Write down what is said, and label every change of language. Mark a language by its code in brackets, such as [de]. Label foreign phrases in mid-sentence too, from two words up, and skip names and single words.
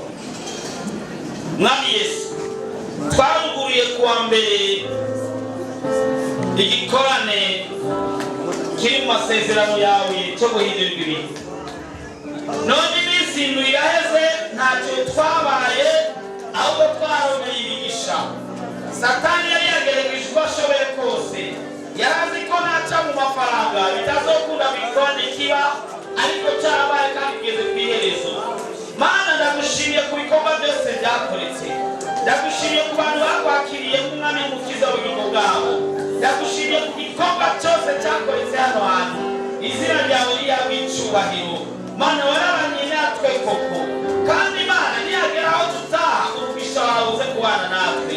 [rn] Mwami Yesu, twaruguriye kuwa mbere igikorane kiri mu masezerano yawe cyo guhindura ibintu. None iminsi indwi iraheze ntacyo twabaye, ahubwo twaromeye imigisha. Satani yari yagerageje uko ashoboye kose, yarazi ko naca mu mafaranga bitazokunda bikorane kiba, ariko cyarabaye kandi kigeze ku iherezo. Mana, ndagushimiye ku bikorwa byose byakoretse, ndagushimiye ku bantu bakwakiriye nk'umwami n'umukiza w'ubugingo bwabo, ndagushimiye ku gikorwa cyose cyakoretse hano hantu. Izina ryawe rihabwe icyubahiro. Mana, warabanye natwe koko, kandi Mana niyagera aho tutaha umugisha wawe uze kubana natwe.